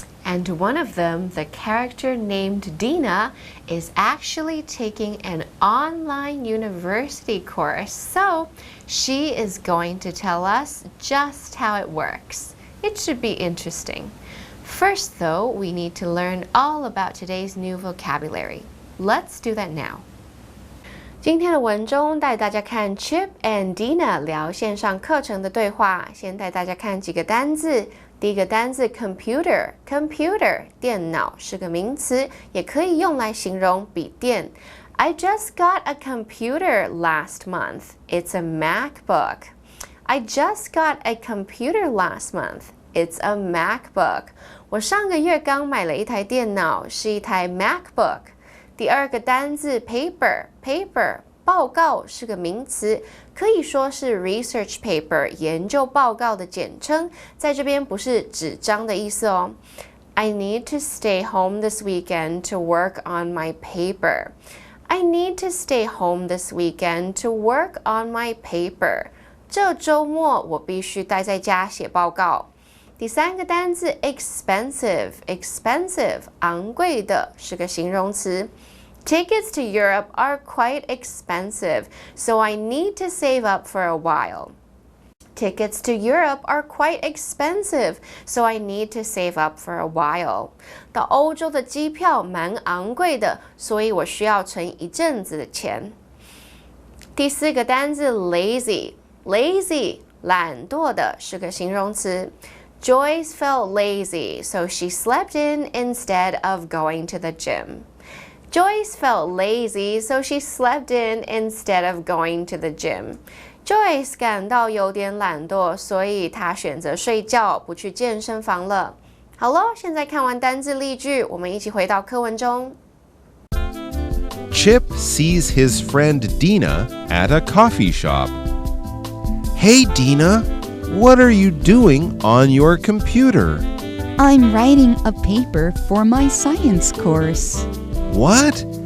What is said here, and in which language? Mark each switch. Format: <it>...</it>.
<en>And one of them, the character named Dina, is actually taking an online university course. So she is going to tell us just how it works. It should be interesting. First, though, we need to learn all about today's new vocabulary. Let's do that now.</en> <zh>今天的文中带大家看 Chip and Dina 聊线上课程的对话，先带大家看几个单字。第一个单字 computer 电脑是个名词，也可以用来形容笔电。</zh> <en>I just got a computer last month. It's a MacBook. I just got a computer last month. It's a MacBook.</en> <zh>我上个月刚买了一台电脑，是一台 MacBook。第二个单字 paper 报告是个名词，可以说是 research paper 研究报告的简称，在这边不是纸张的意思哦。</zh> <en>I need to stay home this weekend to work on my paper. I need to stay home this weekend to work on my paper. 这周末我必须待在家写报告。</en> <zh>第三个单字 expensive 昂贵的是个形容词。</zh> <en>Tickets to Europe are quite expensive, so I need to save up for a while. Tickets to Europe are quite expensive, so I need to save up for a while.</en> <zh>到欧洲的机票蛮昂贵的，所以我需要存一阵子的钱。第四个单字 lazy 懒惰的是个形容词。</zh> <en>Joyce felt lazy, so she slept in instead of going to the gym. Joyce felt lazy, so she slept in instead of going to the gym.</en> <zh>Joyce 感到有点懒惰，所以她选择睡觉，不去健身房了。好咯，现在看完单字例句，我们一起回到课文中。</zh> <en>Chip sees his friend Dina at a coffee shop. Hey, Dina, what are you doing on your computer? I'm writing a paper for my science course. What?</en>